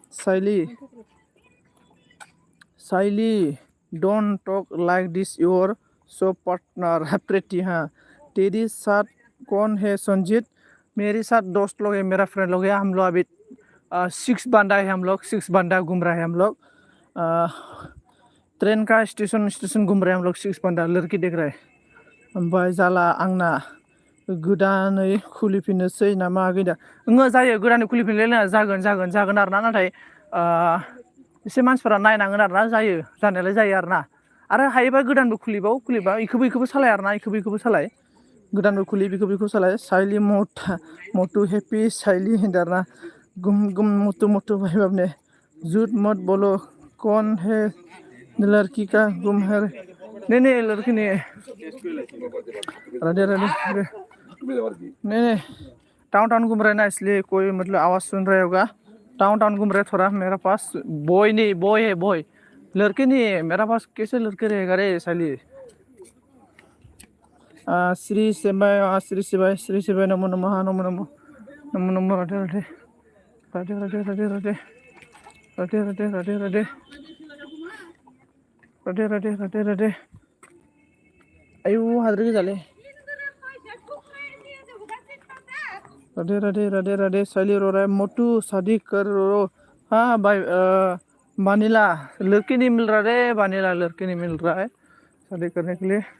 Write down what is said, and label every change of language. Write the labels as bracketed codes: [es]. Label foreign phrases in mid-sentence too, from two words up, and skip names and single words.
[en] साइली don't talk like this your so partner pretty [hi] हाँ तेरी साथ कौन है संजीत मेरे साथ दोस्त लोग है मेरा फ्रेंड लोग है हम लोग अभी 6 बंदा है हम लोग 6 बंदा घूम रहा है हम लोग ट्रेन का स्टेशन घूम रहे हैं हम लोग 6 बंदा लड़की देख रहे हैं [brx] ओमफ्राय जाला आंना गोदानै खुलिफिननोसै नामा गैदा ओङो जायो गोदानै खुलिफिनलायना जागोन आरोना नाथाय एसे मानसिफोरा नायनांगोन आरोना जानायालाय जायो आरोना आरो हायोबा गोदानबो खुलिबा इखोबो सालाय आरोना इखोबो सालाय गोदानबो खुलि बेखौ सालाय साइली मोटू हेपी साइली होनदों आरोना गुम मोटू [hi] भाई बाब ने झूठ मत बोलो कौन है लड़की का गुम है नहीं लड़की नहीं राधे नहीं टाउन घूम रहे हैं ना इसलिए कोई मतलब आवाज़ सुन रहे होगा टाउन घूम रहे थोड़ा मेरा पास बॉय है लड़के नहीं है मेरा पास कैसे लड़के रहेगा रे साली [brx] श्री सेबाय नमो नमो राधे आयु हाद्रि गोजालै [hi] राधे साइली रो रहा है मोटू शादी कर रो हाँ भाई वानीला लड़की नहीं मिल रहा रे वानीला लड़की नहीं मिल रहा है शादी करने के लिए